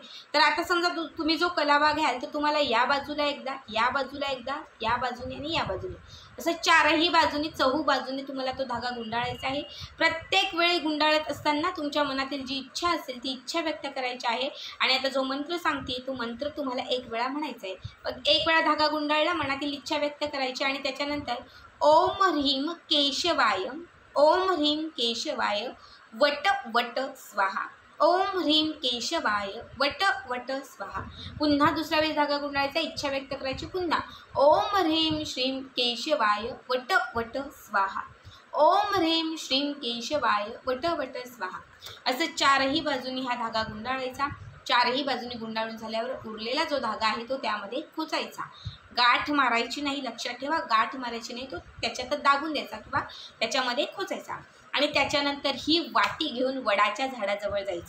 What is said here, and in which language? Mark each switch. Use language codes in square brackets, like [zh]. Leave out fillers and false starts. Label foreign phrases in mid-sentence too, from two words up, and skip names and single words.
[mr] तर आता समजा तुम्ही जो कलावा घ्याल तर तुम्हाला या बाजूला एकदा, या बाजूला एकदा, या बाजूने आणि या बाजूने, असं 4ही बाजूनी, चहू बाजूने तुम्हाला तो धागा गुंडाळायचा आहे। प्रत्येक वेळी गुंडाळत असताना तुमच्या मनातील जी इच्छा असेल ती इच्छा व्यक्त करायची आहे आणि आता जो मंत्र सांगते तो मंत्र तुम्हाला 1 वेळा म्हणायचा आहे। 1 वेळा धागा गुंडाळला, मनातील इच्छा व्यक्त करायची आणि त्याच्यानंतर [sa] ओम ह्रीम केशवाय, ओम ह्रीम केशवाय वट वट स्वाहा, ओम ह्रीम केशवाय वट वट स्वाहा। [mr] पुन्हा दुसऱ्या वेळेस धागा गुंडाळायचा, इच्छा व्यक्त करायची, पुन्हा [sa] ओम ह्रीम श्रीम केशवाय वट वट स्वाहा, ओम ह्रीम श्रीम केशवाय वट वट स्वाहा। [mr] असं 4ही बाजूनी हा धागा गुंडाळायचा। 4ही बाजूनी गुंडाळून झाल्यावर उरलेला जो धागा आहे तो त्यामध्ये खोचायचा। गाठ मारायची नाही, लक्षात ठेवा, गाठ मारायची नाही, तो त्याच्यातच दाबून द्यायचा किंवा त्याच्यामध्ये खोचायचा आणि त्याच्यानंतर ही वाटी घेऊन वडाच्या झाडाजवळ जायचं।